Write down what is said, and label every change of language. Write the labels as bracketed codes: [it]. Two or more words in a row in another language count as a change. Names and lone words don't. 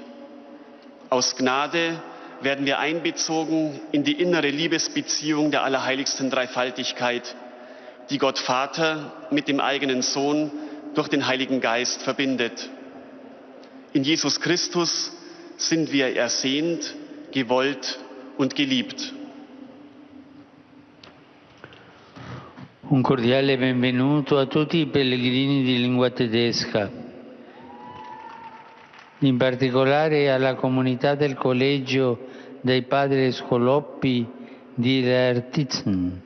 [de] Aus Gnade werden wir einbezogen in die innere Liebesbeziehung der allerheiligsten Dreifaltigkeit, die Gott Vater mit dem eigenen Sohn durch den Heiligen Geist verbindet. In Jesus Christus sind wir ersehnt, gewollt und geliebt. [it] Un cordiale benvenuto a tutti I pellegrini di lingua tedesca, in particolare alla comunità del collegio dei padri Scholoppi di Lertitzen.